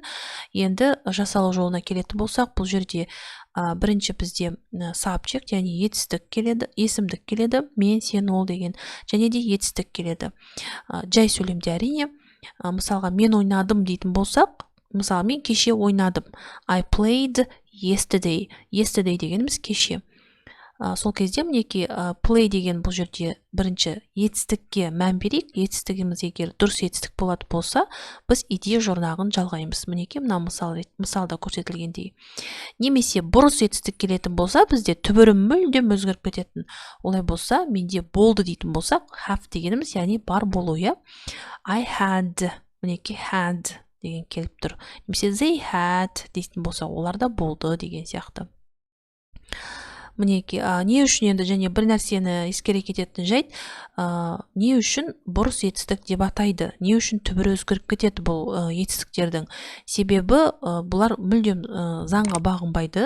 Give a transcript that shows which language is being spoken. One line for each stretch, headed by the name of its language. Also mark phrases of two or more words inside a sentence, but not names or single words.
Kazakh: Енді жасалу жолына келетін болсақ, бұл жерде бірінші бізде subject, яғни етістік келеді, есімдік келеді, мен, сен, ол деген, және де етістік келеді. Жай сөйлемде әрине, мысалға мен ойнадым дейтін болсақ, мысалы мен кеше ойнадым.
English: I played yesterday. Yesterday
Kazakh: дегеніміз кеше. Сол кезде мінекей play деген бұл жерде бірінші етістікке мән берейік. Етістігіміз егер дұрыс етістік болады болса, біз идея жұрнағын жалғаймыз. Мінекей мына мысалда көрсетілгендей. Немесе бұрыс етістік келетін болса, бізде түбірі мүлдем өзгеріп кететін. Олай болса, менде болды дейтін болсақ, have дегеніміз, яғни бар болу, я.
English: I had,
Kazakh: мінекей had деген келіп тұр. Немесе
English: they had
Kazakh: дейтін болса, оларда болды деген сияқты. Мінекей, не үшін енді және бір нәрсені ескере кететін жайт, не үшін бұрыс етістік деп атайды, не үшін түбірі өзгеріп кетеді бұл етістіктердің. Себебі бұлар мүлдем заңға бағынбайды.